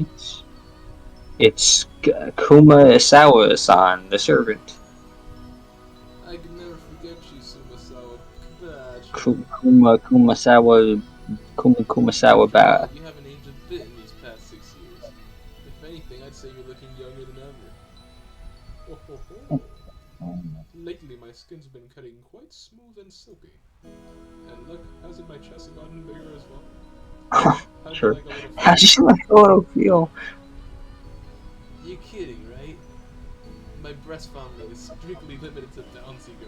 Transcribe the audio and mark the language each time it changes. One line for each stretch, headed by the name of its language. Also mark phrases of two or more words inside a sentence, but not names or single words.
English: It's Kuma Isawa-san, the servant. I can never forget you, Sumasawa. Kumasawa ba. You haven't aged a bit in these past 6 years. If anything, I'd say you're looking younger than ever. Oh, ho, ho. Lately, my skin's been cutting quite smooth and silky. And look, hasn't my chest gotten bigger as well? Sure. Like a little How does she like a little feel? You're kidding, right? My breast fondling is strictly limited to bouncy girls.